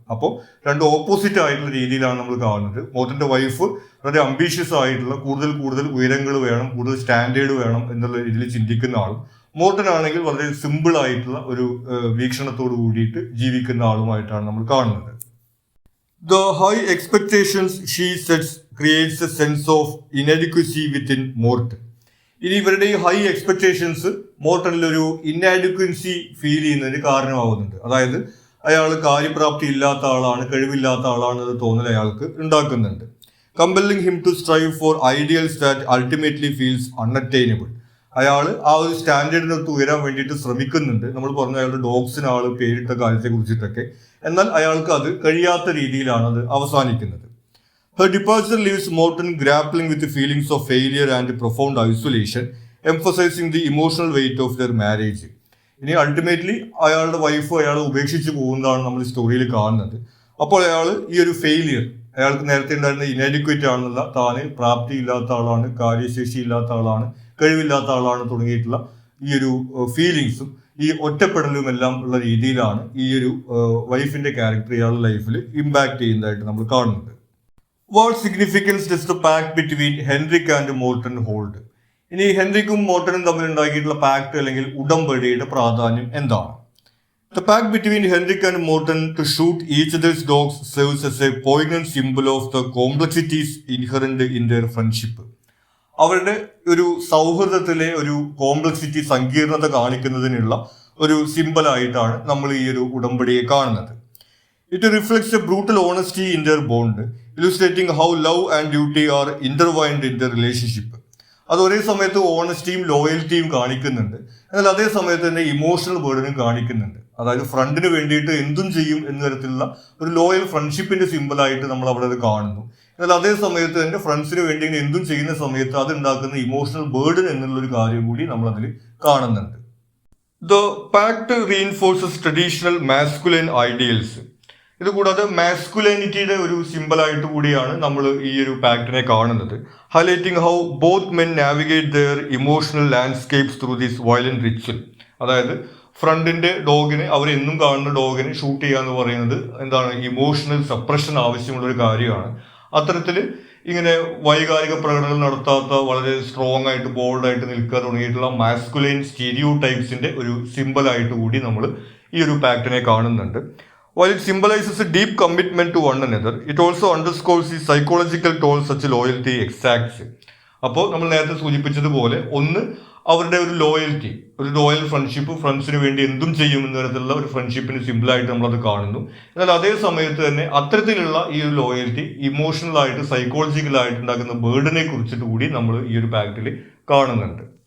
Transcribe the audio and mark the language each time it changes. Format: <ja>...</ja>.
<ml>അപ്പോൾ രണ്ട് ഓപ്പോസിറ്റ് ആയിട്ടുള്ള രീതിയിലാണ് നമ്മൾ കാണുന്നത്. മോർട്ടന്റെ വൈഫ് വളരെ അംബീഷ്യസ് ആയിട്ടുള്ള, കൂടുതൽ ഉയരങ്ങൾ വേണം, കൂടുതൽ സ്റ്റാൻഡേർഡ് വേണം എന്നുള്ള രീതിയിൽ ചിന്തിക്കുന്ന ആളും, മോർട്ടൻ ആണെങ്കിൽ വളരെ സിമ്പിൾ ആയിട്ടുള്ള ഒരു വീക്ഷണത്തോട് കൂടിയിട്ട് ജീവിക്കുന്ന ആളുമായിട്ടാണ് നമ്മൾ കാണുന്നത്.</ml> <en>The high expectations she sets creates a sense of inadequacy within Morton.</en> <ml>ഇനി ഇവരുടെ ഈ ഹൈ എക്സ്പെക്ടേഷൻസ് മോർട്ടനിൽ ഒരു ഇന്നാഡിക്വൻസി ഫീൽ ചെയ്യുന്നതിന് കാരണമാവുന്നുണ്ട്. അതായത് അയാൾ കാര്യപ്രാപ്തി ഇല്ലാത്ത ആളാണ്, കഴിവില്ലാത്ത ആളാണ് എന്ന് തോന്നൽ അയാൾക്ക് ഉണ്ടാക്കുന്നുണ്ട്.</ml> <en>Compelling him to strive for ideals that ultimately feels unattainable.</en> <ml>അയാൾ ആ ഒരു സ്റ്റാൻഡേർഡിനൊത്ത് ഉയരാൻ വേണ്ടിയിട്ട് ശ്രമിക്കുന്നുണ്ട്. നമ്മൾ പറഞ്ഞു അയാളുടെ ഡോഗ്സിന് ആൾ പേരിട്ട കാര്യത്തെ കുറിച്ചിട്ടൊക്കെ. എന്നാൽ അയാൾക്ക് അത് കഴിയാത്ത രീതിയിലാണ് അത് അവസാനിക്കുന്നത്.</ml> <en>Her departure leaves Morton grappling with the feelings of failure and profound isolation, emphasizing the emotional weight of their marriage.</en> <ml>ഇനി അൾട്ടിമേറ്റ്ലി അയാളുടെ വൈഫ് അയാളെ ഉപേക്ഷിച്ച് പോകുന്നതാണ് നമ്മൾ സ്റ്റോറിയിൽ കാണുന്നത്. അപ്പോൾ അയാൾ ഈ ഒരു ഫെയിലിയർ, അയാൾക്ക് നേരത്തെ ഉണ്ടായിരുന്ന ഇനാഡിക്വേറ്റ് ആണെന്നുള്ള, താന് പ്രാപ്തിയില്ലാത്ത ആളാണ്, കാര്യശേഷി ഇല്ലാത്ത ആളാണ്, കഴിവില്ലാത്ത ആളാണ് തുടങ്ങിയിട്ടുള്ള ഈ ഒരു ഫീലിങ്സും ഈ ഒറ്റപ്പെടലും എല്ലാം ഉള്ള രീതിയിലാണ് ഈ ഒരു വൈഫിന്റെ ക്യാരക്ടർ ഇയാളുടെ ലൈഫിൽ ഇമ്പാക്ട് ചെയ്യുന്നതായിട്ട് നമ്മൾ കാണുന്നത്.</ml> <en>What significance does the pact between Henrik and Morten hold?</en> <ml>ഇനി ഹെൻറിക്കും മോർട്ടനും തമ്മിൽ ഉണ്ടാക്കിയിട്ടുള്ള പാക്ട് അല്ലെങ്കിൽ ഉടമ്പടിയുടെ പ്രാധാന്യം എന്താണ്?</ml> <en>The pact between Henrik and Morton to shoot each other's dogs serves as a poignant symbol of the complexities inherent in their friendship.</en> <ml>അവരുടെ ഒരു സൗഹൃദത്തിലെ ഒരു കോംപ്ലക്സിറ്റി, സങ്കീർണത കാണിക്കുന്നതിനുള്ള ഒരു സിമ്പലായിട്ടാണ് നമ്മൾ ഈ ഒരു ഉടമ്പടിയെ കാണുന്നത്.</ml> <en>It reflects a brutal honesty in their bond, illustrating how love and duty are intertwined in their relationship.</en> <ml>അത് ഒരേ സമയത്ത് ഓണസ്റ്റിയും ലോയൽറ്റിയും കാണിക്കുന്നുണ്ട്, എന്നാൽ അതേ സമയത്ത് തന്നെ ഇമോഷണൽ ബേർഡനും കാണിക്കുന്നുണ്ട്. അതായത് ഫ്രണ്ടിന് വേണ്ടിയിട്ട് എന്തും ചെയ്യും എന്ന തരത്തിലുള്ള ഒരു ലോയൽ ഫ്രണ്ട്ഷിപ്പിന്റെ സിമ്പിളായിട്ട് നമ്മൾ അവിടെ അത് കാണുന്നു. എന്നാൽ അതേ സമയത്ത് തന്നെ ഫ്രണ്ട്സിന് വേണ്ടി എന്തും ചെയ്യുന്ന സമയത്ത് അത് ഉണ്ടാക്കുന്ന ഇമോഷണൽ ബേർഡൻ എന്നുള്ളൊരു കാര്യം കൂടി നമ്മൾ അതിൽ കാണുന്നുണ്ട്.</ml> <en>The pact reinforces traditional masculine ideals.</en> <ml>ഇത് കൂടാതെ മാസ്കുലൈനിറ്റിയുടെ ഒരു സിമ്പിളായിട്ട് കൂടിയാണ് നമ്മൾ ഈ ഒരു പാക്ടിനെ കാണുന്നത്.</ml> <en>Highlighting how both men navigate their emotional landscapes through this violent ritual.</en> <ml>അതായത് ഫ്രണ്ടിന്റെ ഡോഗിനെ, അവരെന്നും കാണുന്ന ഡോഗിനെ ഷൂട്ട് ചെയ്യുക എന്ന് പറയുന്നത് എന്താണ്, ഇമോഷണൽ സപ്രഷൻ ആവശ്യമുള്ള ഒരു കാര്യമാണ്. അത്തരത്തിൽ ഇങ്ങനെ വൈകാരിക പ്രകടനങ്ങൾ നടത്താത്ത, വളരെ സ്ട്രോങ് ആയിട്ട് ബോൾഡായിട്ട് നിൽക്കുക തുടങ്ങിയിട്ടുള്ള മാസ്കുലൈൻ സ്റ്റീരിയോ ടൈപ്സിന്റെ ഒരു സിമ്പിളായിട്ട് കൂടി നമ്മൾ ഈ ഒരു പാക്ടിനെ കാണുന്നുണ്ട്.</ml> <en>While it symbolizes a deep commitment to one another, it also underscores the psychological toll such loyalty exacts.</en> <ml>അപ്പോൾ നമ്മൾ നേരത്തെ സൂചിപ്പിച്ചതുപോലെ ഒന്ന് അവരുടെ ഒരു ലോയൽറ്റി, ഒരു ലോയൽ ഫ്രണ്ട്ഷിപ്പ്, ഫ്രണ്ട്സിന് വേണ്ടി എന്തും ചെയ്യും എന്ന തരത്തിലുള്ള ഒരു ഫ്രണ്ട്ഷിപ്പിന് സിമ്പിളായിട്ട് നമ്മളത് കാണുന്നു. എന്നാൽ അതേ സമയത്ത് തന്നെ അത്തരത്തിലുള്ള ഈ ഒരു ലോയൽറ്റി ഇമോഷണലായിട്ട്, സൈക്കോളജിക്കലായിട്ട് ഉണ്ടാക്കുന്ന ബേർഡനെ കുറിച്ചിട്ട് കൂടി നമ്മൾ ഈ ഒരു പാക്റ്റിൽ കാണുന്നുണ്ട്.</ml>